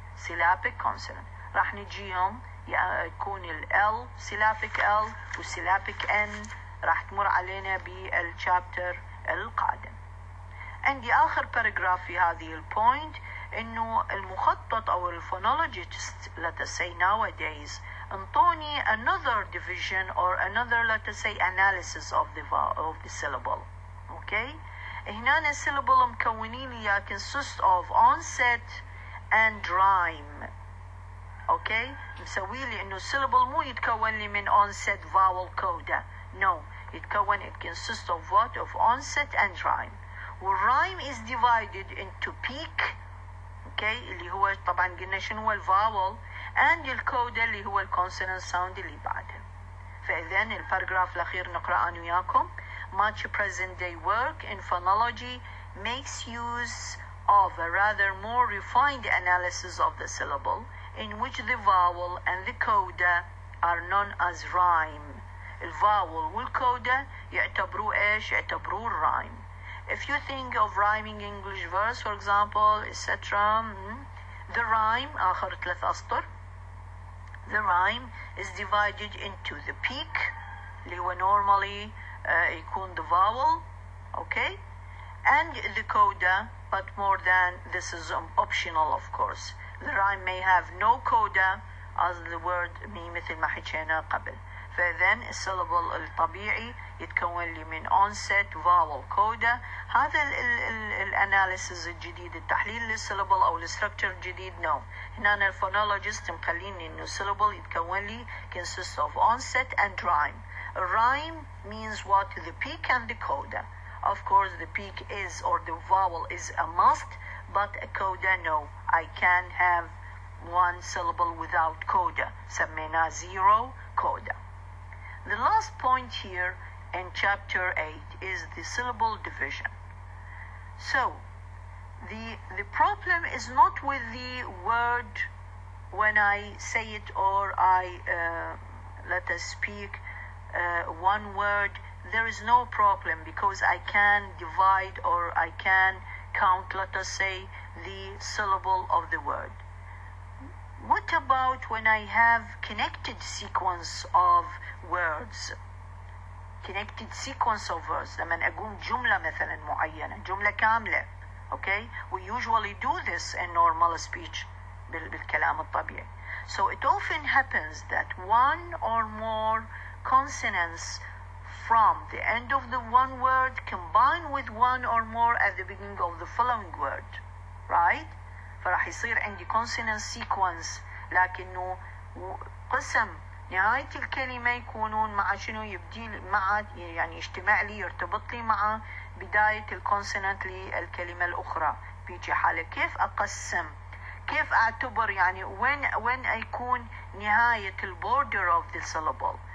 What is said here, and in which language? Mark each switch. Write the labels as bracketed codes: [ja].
[ar] syllabic consonant راح نجيهم يكون ال syllabic L و syllabic N راح تمر علينا بالشابتر القادم. عندي آخر باراجراف في هذه البوينت إنه المخطط أو الفونولوجيست [en] let us say nowadays [ar] انطوني [en] another division or another let us say analysis of the syllable. okay. [ar] هنا الsyllable مكونين لي [en] consist of onset and rhyme. okay. [ar] مسوي لي إنه syllable مو يتكون لي من [en] onset vowel coda. no. [ar] يتكون [en] it consists of what? of onset and rhyme. والrhyme is divided into peak. [ar] okay. اللي هو طبعا قلنا شنو هو الفاول، [en] and [ar] الكودا اللي هو الكونسونانت ساوند اللي بعدها. فإذا الباراجراف الأخير نقرأ أنا وياكم. [en] Much present day work in phonology makes use of a rather more refined analysis of the syllable in which the vowel and the coda are known as rhyme. [ar] الفاول والكودا يعتبروه ايش؟ يعتبروه الرايم. [en] If you think of rhyming English verse for example etc. The rhyme [ar] آخر 3 أسطر. [en] The rhyme is divided into the peak [ar] اللي هو [en] normally يكون the vowel, okay, and the coda, but more than this is optional of course. The rhyme may have no coda as the word [ar] مثل ما حكينا قبل. فإذن الsyllable الطبيعي يتكون لي من [en] onset vowel coda. [ar] هذا الاناليسيس الجديد التحليل للsyllable او الستركتشر الجديد [en] no. [ar] هنا الفونولوجيست مخليني انه syllable يتكون لي [en] consists of onset and rhyme. A rhyme means what? The peak and the coda. Of course the peak is or the vowel is a must, but a coda no. I can have one syllable without coda. [ar] سميناه [en] zero coda. The last point here in chapter 8 is the syllable division. So the problem is not with the word when I say it or I let us speak one word. There is no problem because I can divide or I can count, let us say, the syllable of the word. What about when I have connected sequence of words? Connected sequence of words. [ar] لما أقول جملة مثلا معينة، جملة كاملة. [en] Okay? We usually do this in normal speech [ar] بالكلام الطبيعي. [en] So it often happens that one or more consonants from the end of the one word combine with one or more at the beginning of the following word. Right? [ar] فراح يصير عندي [en] consonant sequence [ar] لكنه قسم نهاية الكلمة يكونون مع شنو يبدي مع يعني يجتمع لي يرتبط لي مع بداية الكونسونانت للكلمة الأخرى. بيجي حالة كيف أقسم كيف أعتبر يعني [en] when [ar] يكون نهاية border of the syllable.